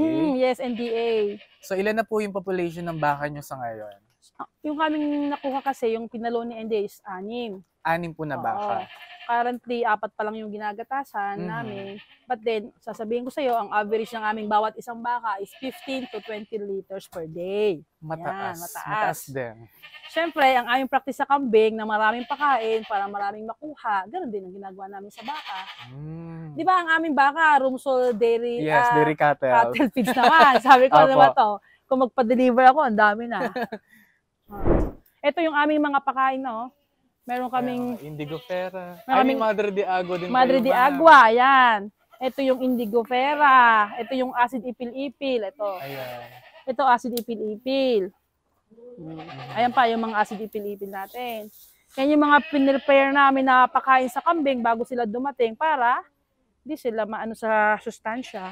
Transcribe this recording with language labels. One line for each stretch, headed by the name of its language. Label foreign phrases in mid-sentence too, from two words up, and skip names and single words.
Filipino: Yes, NDA. So ilan na po yung population ng baka nyo sa ngayon? Yung kaming nakuha kasi, yung pinalo ni NDA is 6. 6 po na baka. Currently, 4 pa lang yung ginagatasan namin.
English: But then,
Filipino: sasabihin ko sa iyo, ang average ng aming bawat isang baka is
English: 15 to 20 liters per day.
Filipino: Mataas din. Siyempre, ang aming practice sa kambing na maraming pakain para maraming makuha, ganoon din ang ginagawa namin sa baka. Di ba ang aming baka, Rumsol Dairy,
English: dairy cattle
Filipino: feeds naman. Sabi ko naman to, kung magpa-deliver ako, ang dami na. Ito yung aming mga pakain, Meron kaming indigofera. Maraming Madre de Agua din. Madre de Agua, ayan. Ito yung indigofera. Ito yung acid ipil-ipil. Ito acid ipil-ipil. Ayan pa yung mga acid ipil-ipil natin. Yan yung mga pinrepare namin na pakain sa kambing bago sila dumating para di sila maano sa sustansya.